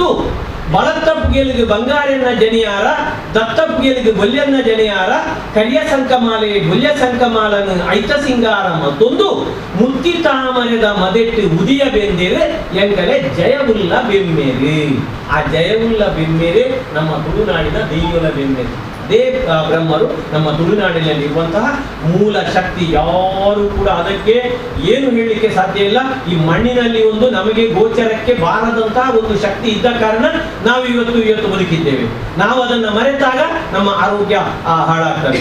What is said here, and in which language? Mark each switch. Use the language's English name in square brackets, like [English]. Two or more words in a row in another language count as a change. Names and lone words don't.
[Tulu] ಬಳತ್ತಪ್ಪುಗೆಲಿಗೆ ಬಂಗಾರನ್ನ ಜನಿಯಾರ, ದತ್ತಪ್ಪುಗೆಲಿಗೆ ಬೊಲ್ಯನ್ನ ಜನಿಯಾರ, ಕರಿಯ ಸಂಕಮಾಲೆ ಬೊಲ್ಯ ಸಂಕಮಾಲನು ಐತ ಸಿಂಗಾರ ಮತ್ತೊಂದು. ಮುತ್ತಿ ತಾಮರೆದ ಮದೆಟ್ಟು ಉದಿಯ ಬೆಂದೇರೆ ಎಂಗಲೆ ಜಯವುಲ್ಲ ಬೆಮ್ಮೇರೆ. ಆ ಜಯವುಲ್ಲ ಬೆಮ್ಮೇರೆ ನಮ್ಮ ತುಳುನಾಡಿನ ದೈವಲ ಬೆಮ್ಮೇರೆ. [Kannada] ಅದೇ ಬ್ರಹ್ಮರು ನಮ್ಮ ತುಳುನಾಡಿನಲ್ಲಿ ಇರುವಂತಹ ಮೂಲ ಶಕ್ತಿ. ಯಾರು ಕೂಡ ಅದಕ್ಕೆ ಏನು ಹೇಳಲಿಕ್ಕೆ ಸಾಧ್ಯ ಇಲ್ಲ. ಈ ಮಣ್ಣಿನಲ್ಲಿ ಒಂದು ನಮಗೆ ಗೋಚರಕ್ಕೆ ಬಾರದಂತಹ ಒಂದು ಶಕ್ತಿ ಇದ್ದ ಕಾರಣ ನಾವು ಇವತ್ತು ಬದುಕಿದ್ದೇವೆ. ನಾವು ಅದನ್ನ ಮರೆತಾಗ ನಮ್ಮ ಆರೋಗ್ಯ ಹಾಳಾಗ್ತದೆ.